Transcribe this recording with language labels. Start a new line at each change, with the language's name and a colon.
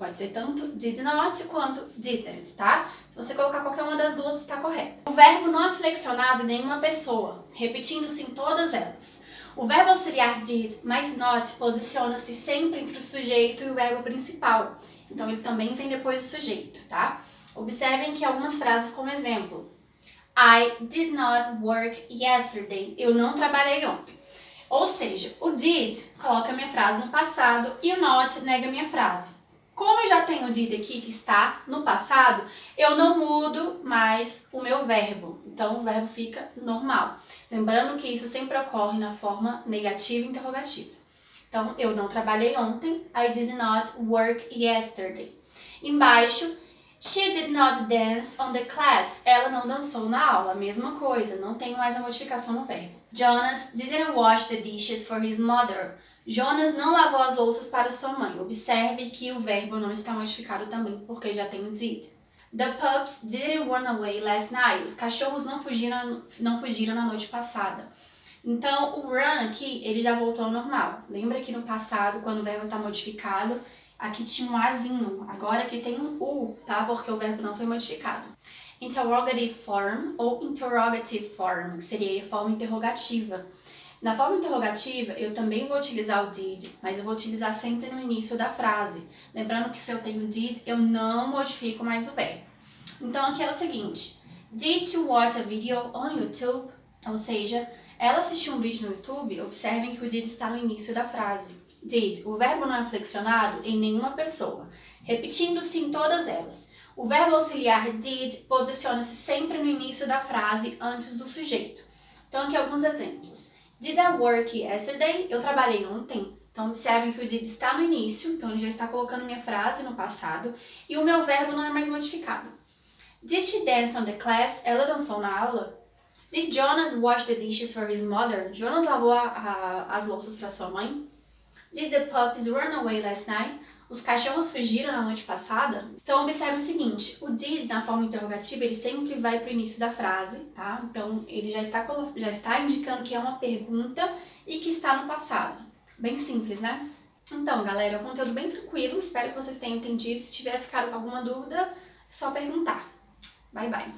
Portuguese: Pode ser tanto did not quanto didn't, tá? Se você colocar qualquer uma das duas, está correto. O verbo não é flexionado em nenhuma pessoa, repetindo-se em todas elas. O verbo auxiliar did mais not posiciona-se sempre entre o sujeito e o verbo principal. Então, ele também vem depois do sujeito, tá? Observem que algumas frases como exemplo.
English: I did not work yesterday.
Portuguese: Eu não trabalhei ontem. Ou seja, o did coloca a minha frase no passado e o not nega a minha frase. Como eu já tenho o did aqui que está no passado, eu não mudo mais o meu verbo. Então, o verbo fica normal. Lembrando que isso sempre ocorre na forma negativa e interrogativa. Então, eu não trabalhei ontem.
English: I did not work yesterday. Embaixo, she did not dance on the class.
Portuguese: Ela não dançou na aula. Mesma coisa, não tem mais a modificação no verbo.
English: Jonas didn't wash the dishes for his mother.
Portuguese: Jonas não lavou as louças para sua mãe. Observe que o verbo não está modificado também, porque já tem o did.
English: The pups didn't run away last night.
Portuguese: Os cachorros não fugiram na noite passada. Então, o run aqui, ele já voltou ao normal. Lembra que no passado, quando o verbo está modificado, aqui tinha um azinho. Agora aqui tem um u, tá? Porque o verbo não foi modificado.
English: Interrogative form
Portuguese: ou interrogative form, que seria a forma interrogativa. Na forma interrogativa, eu também vou utilizar o did, mas eu vou utilizar sempre no início da frase. Lembrando que se eu tenho did, eu não modifico mais o verbo. Então, aqui é o seguinte.
English: Did you watch a video on YouTube?
Portuguese: Ou seja, ela assistiu um vídeo no YouTube, observem que o did está no início da frase. Did, o verbo não é flexionado em nenhuma pessoa, repetindo-se em todas elas. O verbo auxiliar did posiciona-se sempre no início da frase antes do sujeito. Então, aqui alguns exemplos.
English: Did I work yesterday?
Portuguese: Eu trabalhei ontem. Então, observem que o did está no início, então ele já está colocando minha frase no passado, e o meu verbo não é mais modificado.
English: Did she dance on the class?
Portuguese: Ela dançou na aula.
English: Did Jonas wash the dishes for his mother?
Portuguese: Jonas lavou as louças para sua mãe.
English: Did the puppies run away last night?
Portuguese: Os cachorros fugiram na noite passada? Então, observe o seguinte, o did na forma interrogativa, ele sempre vai para o início da frase, tá? Então, ele já está indicando que é uma pergunta e que está no passado. Bem simples, né? Então, galera, é um conteúdo bem tranquilo, espero que vocês tenham entendido. Se tiver ficado com alguma dúvida, é só perguntar.
English: Bye, bye!